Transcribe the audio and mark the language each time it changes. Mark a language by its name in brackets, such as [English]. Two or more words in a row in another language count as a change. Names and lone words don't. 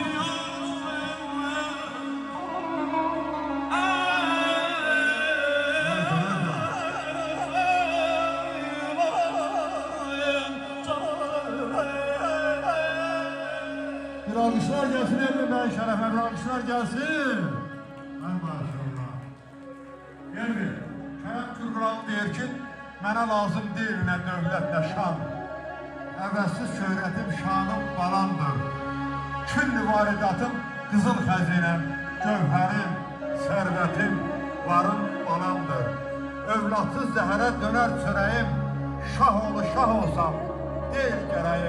[Turkish] Bir alkışlar gelsin evinden şerefe, bir alkışlar gelsin. Ay maşallah. Geldi. [Azerbaijani] Kerem Kürkural deyir ki, mənə lazım deyil nə dövlət, nə şan. Əvəzsiz şöhrətim, şanım balamdır. Külli varidatım, qızıl xəzinəm, gövhərim, sərvətim, varım balamdır. Övladsız zəhərə dönər çörəyim, şah oğlu şah olsam, deyil gərəyim.